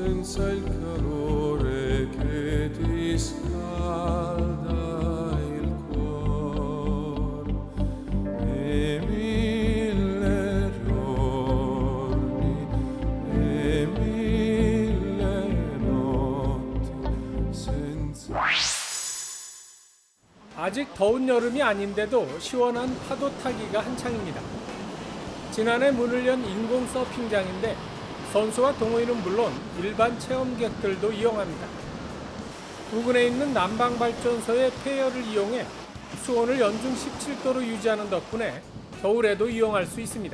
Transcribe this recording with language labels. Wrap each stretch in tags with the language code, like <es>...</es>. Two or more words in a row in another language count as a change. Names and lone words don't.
<it>senza il calore che ti scalda il cuore e mille giorni e mille notti senza.</it> <ko>아직 더운 여름이 아닌데도 시원한 파도 타기가 한창입니다. 지난해 문을 연 인공 서핑장인데 선수와 동호인은 물론 일반 체험객들도 이용합니다. 부근에 있는 난방발전소의 폐열을 이용해 수온을 연중 17도로 유지하는 덕분에 겨울에도 이용할 수 있습니다.</ko>